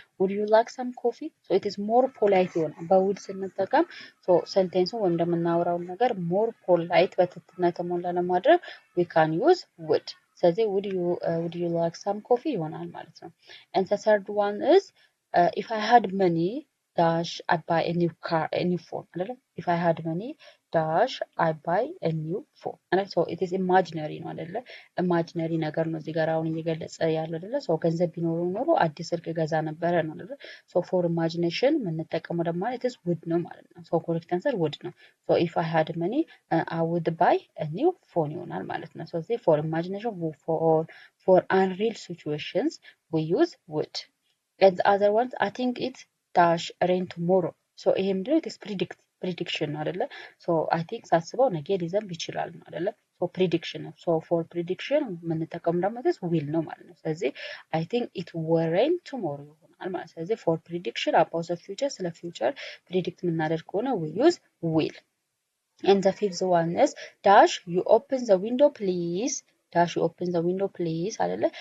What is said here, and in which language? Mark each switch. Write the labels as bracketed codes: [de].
[en] ውድ ዩ ላይክ ሳም ኮፊ ሶ ኢትስ ሞር ፖላይት [am] ይሆናል። በውድ ስንጠቀም ሶ ሴንቴንሱን ወይም እንደምናወራውን ነገር [en] ሞር ፖላይት [am] በትህትና የተሞላ ለማድረግ [en] ዊ ካን ዩዝ ውድ። [am] ስለዚህ [en] ውድ ዩ ላይክ ሳም ኮፊ [am] ይሆናል ማለት ነው። [en] and the third one is if I had money dash I buy a new car, a new phone [am] አይደለ? [en] if I had money dash I buy a new phone አይደለ? so it is imaginary ነው አይደለ? [am] imaginary ነገር ነው እዚህ ጋር አሁን እየገለጸ ያለው አይደለ? so ገንዘብ ቢኖረው ኖሮ አዲስ ስልክ ገዛ ነበረ ነው አይደለ? [en] so for imagination [am] የምንጠቀመው ደግሞ ማለት [en] is would [am] ነው ማለት ነው። [en] so correct answer would ነው። so if I had money I would buy a new phone [am] ይሆናል ማለት ነው። [en] so for imagination for unreal situations we use would. and the other ones I think it's dash rain tomorrow so [am] ይሄ ምንድነው? [en] it is prediction ነው አይደለ? so I think [am] ሳስበው ነገ ሊዘንብ ይችላል ነው አይደለ? [en] so prediction ነው። so for prediction [am] የምንጠቀመው ደግሞ [en] this will [am] ነው ማለት ነው። ስለዚህ [en] I think it will rain tomorrow [am] ይሆናል ማለት ነው። ስለዚህ [en] for prediction about the future [am] ስለ future predict የምናደርግ ከሆነ [en] we use will. and the fifth one is dash you open the window please, dash you open the window please አይደለ?